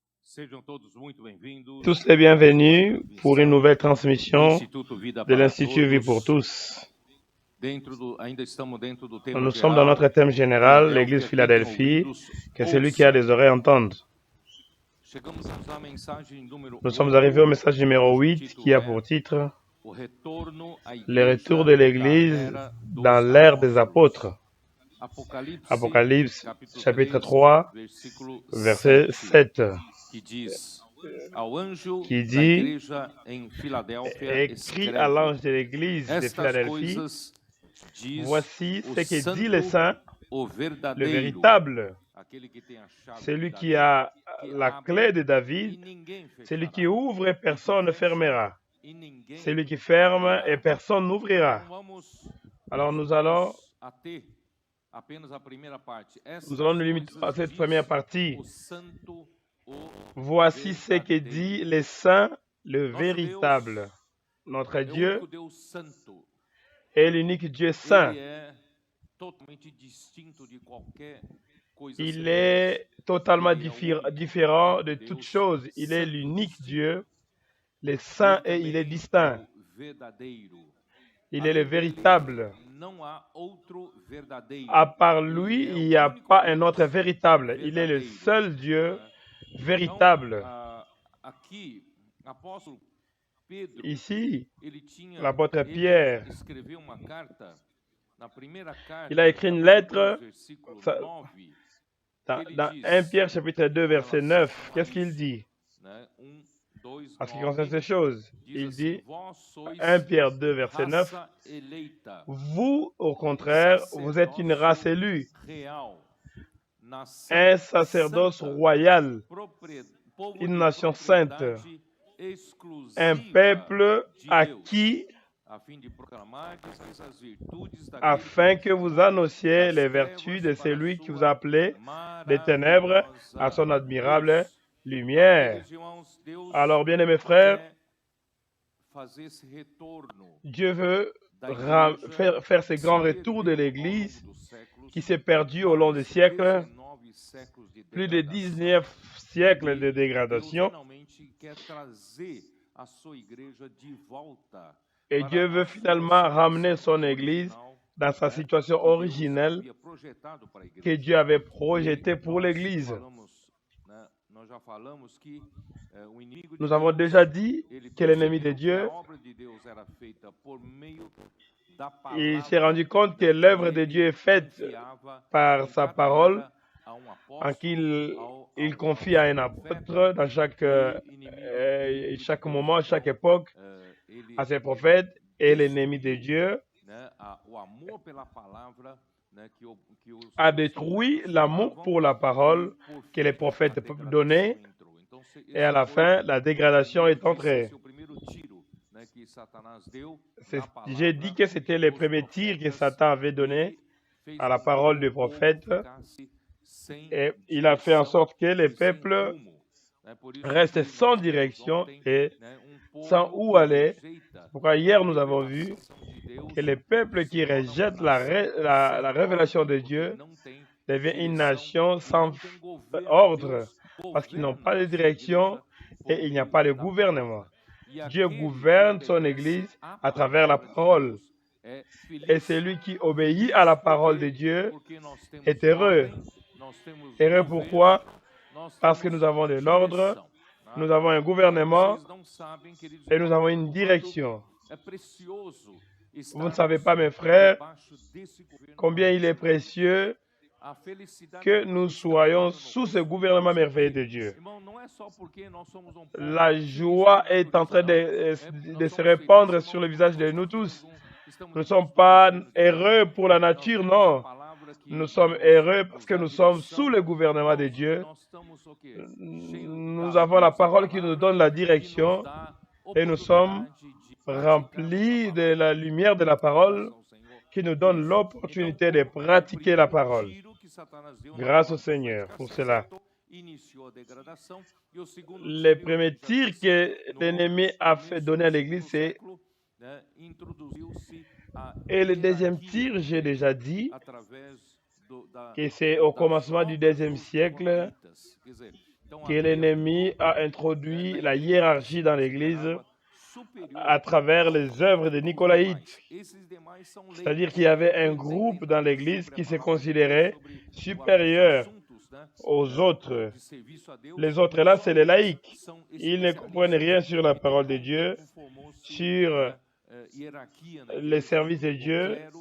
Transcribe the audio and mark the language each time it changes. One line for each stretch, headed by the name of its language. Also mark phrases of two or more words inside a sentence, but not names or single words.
Portuguese: Sejam todos muito bem-vindos
French: Tous les bienvenus pour une nouvelle transmission
Portuguese: Instituto Vida de para
French: l'Institut Vie pour
Portuguese: Todos.
French: tous.
Portuguese: Ainda estamos dentro do tema
French: Nous sommes dans notre
Portuguese: geral,
French: thème général, l'Église Philadelphia,
Portuguese: quem tem
French: Philadelphie,
Portuguese: ouvidos,
French: que celui qui a
Portuguese: ouça.
French: des oreilles entende.
Portuguese: Chegamos à mensagem número
French: Nous sommes 8, arrivés au message numéro
Portuguese: cujo 8 título
French: qui a
Portuguese: é
French: pour titre
Portuguese: O retorno à
French: Le retour de
Portuguese: igreja
French: l'Église
Portuguese: da era
French: dans
Portuguese: dos
French: l'ère des
Portuguese: apóstolos.
French: apôtres.
Portuguese: Apocalipse,
French: Apocalypse
Portuguese: capítulo
French: chapitre 3, 3,
Portuguese: versículo
French: verset 7,
Portuguese: que diz: Ao anjo
French: qui
Portuguese: da
French: dit
Portuguese: igreja em Filadélfia
French: Écrit à
Portuguese: escreve:
French: l'ange de l'Église de
Portuguese: Estas
French: Philadelphie,
Portuguese: coisas diz
French: voici
Portuguese: o
French: ce que dit le
Portuguese: santo,
French: Saint,
Portuguese: o
French: le
Portuguese: verdadeiro,
French: véritable,
Portuguese: aquele que tem a chave de
French: celui
Portuguese: Davi,
French: qui a
Portuguese: que
French: la
Portuguese: abre
French: clé de
Portuguese: e
French: David,
Portuguese: ninguém
French: celui
Portuguese: fechará,
French: qui ouvre et
Portuguese: e que
French: personne ne
Portuguese: fecha
French: fermera,
Portuguese: e ninguém
French: celui qui ferme
Portuguese: abrirá.
French: et personne n'ouvrira.
Portuguese: Então vamos
French: Alors
Portuguese: nos
French: nous allons
Portuguese: ater apenas a primeira parte.
French: nous
Portuguese: Estas
French: allons nous limiter à
Portuguese: coisas
French: cette
Portuguese: diz
French: première partie.
Portuguese: o santo, o
French: Voici ce que dit le Saint, le
Portuguese: Nosso
French: véritable.
Portuguese: Deus
French: Notre
Portuguese: é o
French: Dieu
Portuguese: único Deus santo.
French: est l'unique Dieu saint.
Portuguese: Ele é totalmente distinto de qualquer coisa
French: Il
Portuguese: semelhante.
French: est totalement
Portuguese: Ele é o único
French: différent de
Portuguese: Deus
French: toutes choses. Il est
Portuguese: santo,
French: l'unique
Portuguese: distinto.
French: Dieu, le saint, et il est
Portuguese: Também
French: distinct.
Portuguese: o verdadeiro.
French: Il est le
Portuguese: Além dele,
French: véritable.
Portuguese: não há outro verdadeiro.
French: À part
Portuguese: Ele
French: lui,
Portuguese: é
French: il
Portuguese: o
French: n'y a
Portuguese: único
French: pas un
Portuguese: Deus
French: autre véritable. Il est le
Portuguese: verdadeiro.
French: seul Dieu
Portuguese: Então,
French: véritable.
Portuguese: aqui, apóstolo Pedro,
French: Ici,
Portuguese: ele tinha,
French: l'apôtre
Portuguese: ele
French: Pierre,
Portuguese: escreveu uma carta, na primeira carta,
French: il a écrit une
Portuguese: capítulo 2,
French: lettre
Portuguese: versículo
French: ça-
Portuguese: 9,
French: dans 1 Pierre chapitre 2, verset 9. Qu'est-ce qu'il dit
Portuguese: né, 2,
French: en ce qui 9, concerne ces choses?
Portuguese: diz
French: Il
Portuguese: assim,
French: dit,
Portuguese: vós sois
French: 1 Pierre 2, verset 9,
Portuguese: raça eleita,
French: vous, au contraire, vous êtes une race élue,
Portuguese: real, nação
French: un sacerdoce
Portuguese: santa,
French: royal,
Portuguese: povo
French: une
Portuguese: de
French: nation sainte,
Portuguese: propriedade
French: un
Portuguese: exclusiva
French: peuple
Portuguese: de
French: acquis
Portuguese: Deus, a fim de proclamar as virtudes daquele
French: afin
Portuguese: que
French: que
Portuguese: vos
French: vous
Portuguese: chamou
French: annonciez
Portuguese: das
French: les
Portuguese: trevas
French: vertus de
Portuguese: para
French: celui qui vous
Portuguese: sua
French: a appelé des ténèbres à son
Portuguese: maravilhosa
French: admirable
Portuguese: luz.
French: lumière.
Portuguese: Queridos irmãos, Deus
French: Alors, bien-aimés frères,
Portuguese: quer fazer esse retorno
French: Dieu veut
Portuguese: da igreja
French: faire ce grand
Portuguese: se
French: retour de
Portuguese: perdeu ao
French: l'Église
Portuguese: longo dos séculos,
French: qui s'est perdu au long des
Portuguese: mais
French: siècles,
Portuguese: 19 séculos de
French: plus de
Portuguese: degradação.
French: 19 siècles de
Portuguese: E Deus
French: dégradation.
Portuguese: finalmente quer trazer a sua igreja de volta
French: Et
Portuguese: para
French: Dieu
Portuguese: a
French: veut
Portuguese: sua
French: finalement ramener
Portuguese: situação
French: son Église
Portuguese: original,
French: dans sa
Portuguese: né,
French: situation
Portuguese: que Deus
French: originelle
Portuguese: havia projetado para a
French: que
Portuguese: igreja.
French: Dieu avait
Portuguese: E
French: projetée pour
Portuguese: nós
French: l'Église.
Portuguese: falamos, né, nós já falamos que o inimigo de
French: Nous avons
Portuguese: Deus,
French: déjà dit
Portuguese: ele
French: que l'ennemi de
Portuguese: percebeu que a
French: Dieu,
Portuguese: obra de Deus era feita por meio da
French: il s'est rendu
Portuguese: palavra,
French: compte que
Portuguese: né,
French: l'œuvre
Portuguese: que
French: de
Portuguese: ele
French: Dieu est faite
Portuguese: confiava
French: par
Portuguese: em
French: sa
Portuguese: cada
French: parole,
Portuguese: era a um
French: en
Portuguese: apóstolo,
French: qu'il il
Portuguese: ao
French: confie à un
Portuguese: profeta,
French: apôtre dans chaque,
Portuguese: e inimigo de
French: chaque
Portuguese: Deus.
French: moment, chaque
Portuguese: Então,
French: époque,
Portuguese: ele
French: à ses prophètes, et l'ennemi de
Portuguese: destruiu,
French: Dieu
Portuguese: né, o amor pela palavra, né, que os
French: a détruit
Portuguese: profetas
French: l'amour
Portuguese: falavam,
French: pour la parole
Portuguese: e por
French: que les
Portuguese: fim a
French: prophètes
Portuguese: degradação
French: donnaient,
Portuguese: entrou. Então,
French: et à la
Portuguese: esse foi
French: fin, la
Portuguese: o
French: dégradation est
Portuguese: primeiro,
French: entrée.
Portuguese: esse é o primeiro tiro, né, que Satanás deu
French: C'est-
Portuguese: na
French: J'ai dit
Portuguese: palavra
French: que c'était le
Portuguese: dos
French: premier tir que
Portuguese: profetas
French: Satan avait donné
Portuguese: e fez
French: à la
Portuguese: com que
French: parole
Portuguese: o
French: du
Portuguese: povo
French: prophète,
Portuguese: ficasse sem
French: et il a fait en
Portuguese: direção
French: sorte que le
Portuguese: e sem
French: peuple
Portuguese: rumo. Né? Por isso
French: reste
Portuguese: que
French: sans
Portuguese: nós temos
French: direction
Portuguese: ontem,
French: et
Portuguese: né,
French: sans
Portuguese: povo
French: où
Portuguese: que
French: aller.
Portuguese: rejeita
French: Pourquoi
Portuguese: a
French: hier nous avons vu
Portuguese: revelação de Deus,
French: que le peuple
Portuguese: se
French: qui
Portuguese: torna uma
French: rejette
Portuguese: nação sem
French: la révélation de
Portuguese: ordem, porque
French: Dieu
Portuguese: não tem
French: devient une
Portuguese: direção
French: nation
Portuguese: e
French: sans
Portuguese: não tem governo.
French: ordre,
Portuguese: Deus
French: parce qu'ils n'ont
Portuguese: governa
French: pas de
Portuguese: a sua
French: direction
Portuguese: igreja por
French: et il n'y a
Portuguese: meio
French: pas de
Portuguese: da
French: gouvernement.
Portuguese: palavra. E
French: Dieu
Portuguese: aquele que
French: gouverne son
Portuguese: obedece
French: Église
Portuguese: à
French: à travers la
Portuguese: palavra de
French: parole.
Portuguese: Deus é
French: Et
Portuguese: feliz.
French: celui qui obéit
Portuguese: Feliz
French: à la
Portuguese: por
French: parole de
Portuguese: quê?
French: Dieu
Portuguese: Porque nós temos
French: est heureux.
Portuguese: ordem, nós temos
French: Heureux
Portuguese: governo,
French: pourquoi?
Portuguese: nós
French: Parce que
Portuguese: temos
French: nous avons de l'ordre,
Portuguese: direção. Né?
French: nous avons un gouvernement
Portuguese: Vocês não sabem, queridos
French: et nous avons
Portuguese: irmãos,
French: une
Portuguese: o quanto
French: direction.
Portuguese: é precioso
French: Vous ne savez
Portuguese: estarmos
French: pas, mes frères,
Portuguese: debaixo desse governo
French: combien il est
Portuguese: maravilhoso.
French: précieux
Portuguese: A felicidade
French: que
Portuguese: é
French: nous
Portuguese: estar
French: soyons
Portuguese: no
French: sous ce
Portuguese: rosto
French: gouvernement
Portuguese: de
French: merveilleux
Portuguese: Deus.
French: de Dieu.
Portuguese: Irmão, não é só porque nós somos povo
French: La
Portuguese: que
French: joie
Portuguese: isso
French: est en train de
Portuguese: nós
French: se
Portuguese: somos
French: répandre
Portuguese: felizes,
French: sur
Portuguese: irmãos,
French: le visage
Portuguese: porque
French: de
Portuguese: nós
French: nous
Portuguese: temos
French: tous.
Portuguese: estamos
French: Nous ne
Portuguese: debaixo
French: sommes
Portuguese: do
French: pas
Portuguese: governo de
French: heureux
Portuguese: Deus.
French: pour la
Portuguese: Nós
French: nature,
Portuguese: temos a
French: non.
Portuguese: palavra que
French: Nous sommes
Portuguese: nos
French: heureux parce que
Portuguese: dá
French: nous sommes sous
Portuguese: direção.
French: le gouvernement de
Portuguese: Irmãos,
French: Dieu.
Portuguese: nós estamos o quê? Cheios
French: Nous
Portuguese: da
French: avons la
Portuguese: luz da
French: parole qui nous donne
Portuguese: palavra,
French: la
Portuguese: que
French: direction
Portuguese: nos dá
French: et nous sommes
Portuguese: oportunidade de praticarmos
French: remplis
Portuguese: a
French: de
Portuguese: palavra.
French: la lumière de la parole
Portuguese: Graças ao Senhor
French: qui nous
Portuguese: por
French: donne
Portuguese: isso.
French: l'opportunité
Portuguese: Então,
French: de
Portuguese: o
French: pratiquer la
Portuguese: primeiro
French: parole.
Portuguese: tiro que Satanás deu na
French: Grâce au
Portuguese: palavra
French: Seigneur
Portuguese: profética
French: pour cela.
Portuguese: acertou, iniciou a degradação, e o segundo
French: Le
Portuguese: tiro,
French: premier
Portuguese: já
French: tir
Portuguese: disse,
French: que
Portuguese: no
French: l'ennemi a fait
Portuguese: começo
French: donner à
Portuguese: do
French: l'Église,
Portuguese: segundo
French: c'est...
Portuguese: século, né, introduziu-se a
French: Et le deuxième
Portuguese: hierarquia
French: tir, j'ai
Portuguese: igreja
French: déjà dit,
Portuguese: através
French: que c'est au
Portuguese: das
French: commencement du
Portuguese: obras
French: deuxième
Portuguese: dos
French: siècle,
Portuguese: nicolaítas. Quer dizer,
French: que l'ennemi a introduit la hiérarchie dans l'Église à travers les œuvres des Nicolaïtes. C'est-à-dire qu'il y avait un groupe dans l'Église qui se considérait supérieur aux autres. Les autres là, c'est les laïcs. Ils ne comprennent rien sur la parole de Dieu, sur les services de Dieu.